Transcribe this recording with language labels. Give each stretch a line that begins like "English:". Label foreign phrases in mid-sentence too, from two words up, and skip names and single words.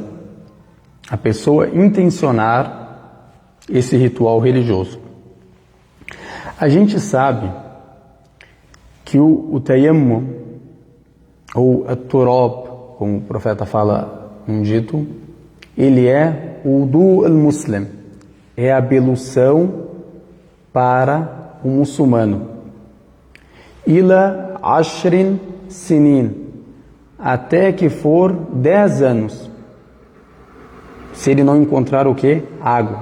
Portuguese: A pessoa intencionar esse ritual religioso. A gente sabe que o tayammum, ou a turab, como o profeta fala num dito, ele é o
Arabic: وضوء المسلم,
Portuguese: é a ablução para o muçulmano.
Arabic: إلى عشر سنين,
Portuguese: até que for 10 anos, se ele não encontrar o que? Água.